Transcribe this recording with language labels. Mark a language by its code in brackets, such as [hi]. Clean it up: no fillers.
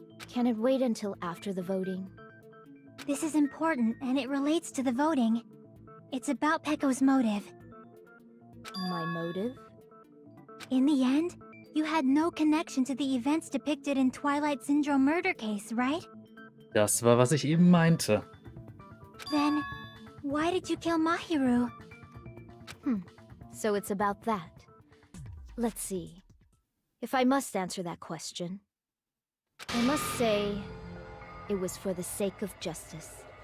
[en] Can it wait until after the voting? This is important, and it relates to the voting. It's about Peko's motive. My motive? In the end, you had no connection to the events depicted in Twilight Syndrome murder case, right? [de] Das war, was ich eben meinte. [en] Then, why did you kill Mahiru? So it's about that. Let's see. If I must answer that question, I must say it was for the sake of justice.